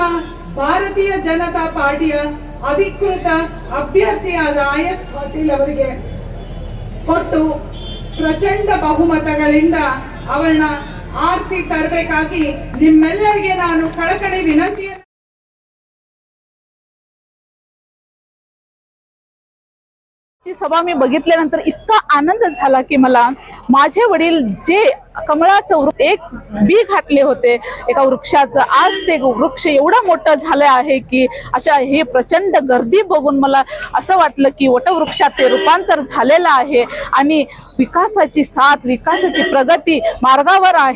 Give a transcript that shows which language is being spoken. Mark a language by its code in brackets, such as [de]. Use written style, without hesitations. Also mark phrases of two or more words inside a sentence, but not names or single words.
[kn] ಭಾರತೀಯ ಜನತಾ ಪಾರ್ಟಿಯ ಅಧಿಕೃತ ಅಭ್ಯರ್ಥಿಯಾದ ಆಯಸ್ ಪಾಟೀಲ್ ಅವರಿಗೆ ಕೊಟ್ಟು ಪ್ರಚಂಡ ಬಹುಮತಗಳಿಂದ ಅವರನ್ನ ಆರಿಸಿ ತರಬೇಕಾಗಿ ನಿಮ್ಮೆಲ್ಲರಿಗೆ ನಾನು ಕಳಕಳಿ ವಿನಂತಿ। [mr] ची सभा मी बघितल्यानंतर इतका आनंद झाला की मला माझे वडील जे कमळाचं एक बी घातले होते एका वृक्षाचं, आज ते वृक्ष एवढं मोठं झालं आहे की अशा हे प्रचंड गर्दी बघून मला असं वाटलं की वटवृक्षात ते रूपांतर झालेलं आहे आणि विकासाची साथ, विकासाची प्रगती मार्गावर आहे।